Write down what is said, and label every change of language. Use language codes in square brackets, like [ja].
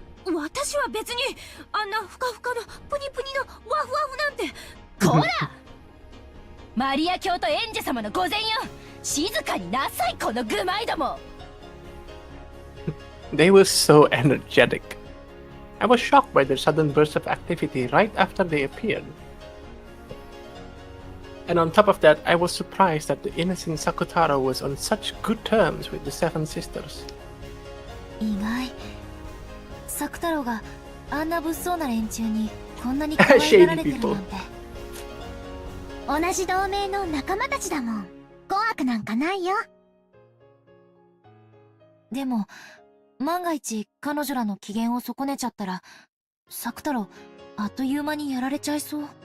[ja] 私は別にあんなふかふかのプニプニのワフワフなんて。こらマリア卿とエンジェ様の御前よ。静かになさい、この愚昧ども。 [en] They were so energetic. I was shocked by their sudden burst of activity right after they appeared. And on top of that, I was surprised that the innocent Sakutaro was on such good terms with the 7 sisters. [ja] 意外。サク太郎があんな物騒な連中にこんなに可愛がられてるなんて。同じ同盟の仲間たちだもん。怖くなんかないよ。でも万が一彼女らの機嫌を損ねちゃったら、サク太郎あっという間にやられちゃいそう。